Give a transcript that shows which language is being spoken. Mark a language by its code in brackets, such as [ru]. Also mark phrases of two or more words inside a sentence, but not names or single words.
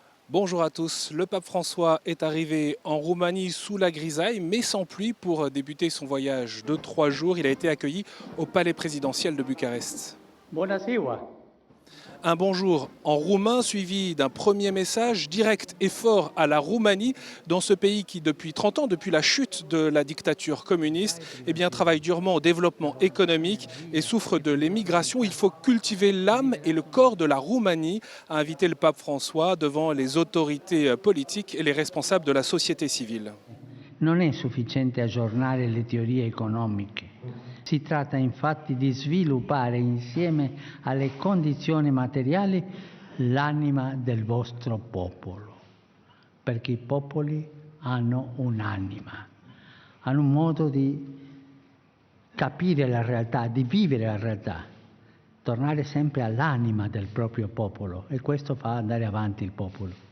[fr] Bonjour à tous, le pape François est arrivé en Roumanie sous la grisaille mais sans pluie pour débuter son voyage de 3 jours. Il a été accueilli au palais présidentiel de Bucarest. [ro] Bună ziua! [fr] Un bonjour en roumain suivi d'un premier message direct et fort à la Roumanie, dans ce pays qui depuis 30 ans, depuis la chute de la dictature communiste, travaille durement au développement économique et souffre de l'émigration. Il faut cultiver l'âme et le corps de la Roumanie, a invité le pape François devant les autorités politiques et les responsables de la société civile. [it] Non è sufficiente aggiornare le teorie economiche. Si tratta infatti di sviluppare insieme alle condizioni materiali l'anima del vostro popolo, perché i popoli hanno un'anima, hanno un modo di capire la realtà, di vivere la realtà, tornare sempre all'anima del proprio popolo e questo fa andare avanti il popolo.